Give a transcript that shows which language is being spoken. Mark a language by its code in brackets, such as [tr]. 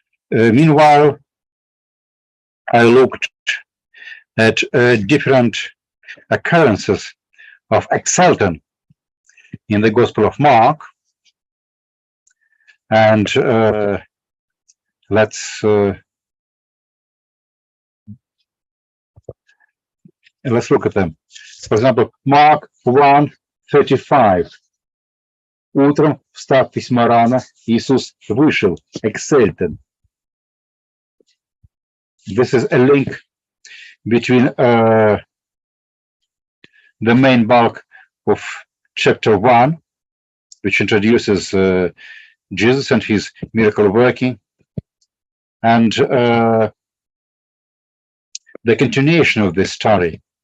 [en] Meanwhile, I looked at different occurrences of exultation in the Gospel of Mark, and let's look at them. For example, Mark 1:35. [ru] Утром, встав весьма рано, Иисус вышел, exultant. [en] This is a link between the main bulk of chapter 1, which introduces Jesus and his miracle working, and the continuation of this story.